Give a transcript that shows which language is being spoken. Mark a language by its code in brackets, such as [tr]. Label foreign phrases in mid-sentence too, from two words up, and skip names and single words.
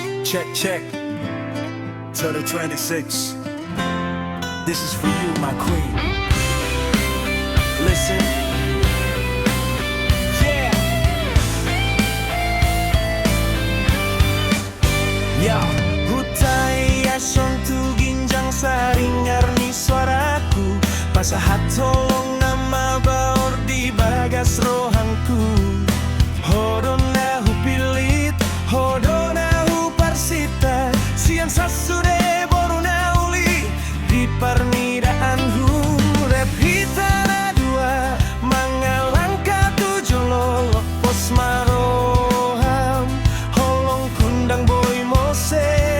[en] Check, check. Total 26. This is for you, my queen. Listen. Yeah. Yo. [bbc] Hutai asong tu ginjang saringar ni suaraku Pasahat tolong nama baur di bagas rohanku Hodona hu pilit, hodona hu parsita Siang sasude boruna uli di parnidaanku Rep hitana dua, mangalangka tujolo Pos maroham, holong kundang boy mose